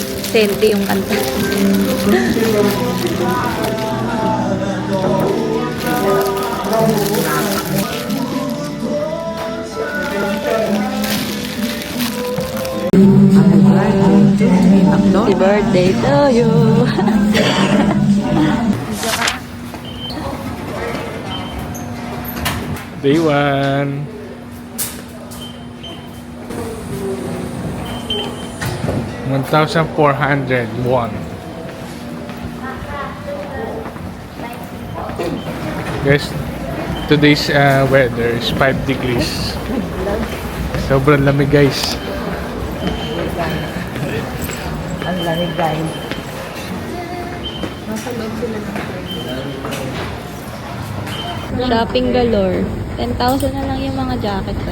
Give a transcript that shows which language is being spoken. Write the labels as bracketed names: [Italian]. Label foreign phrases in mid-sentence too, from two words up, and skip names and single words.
[Filipino] Sente yung kanta. [English] Happy birthday to you. Day 1. $1,401. Guys, today's weather is 5 degrees. [Filipino] Sobrang lamig, guys. Ang lamig guys. [English] Shopping galore. [Filipino] 10,000 na lang yung mga jacket ko.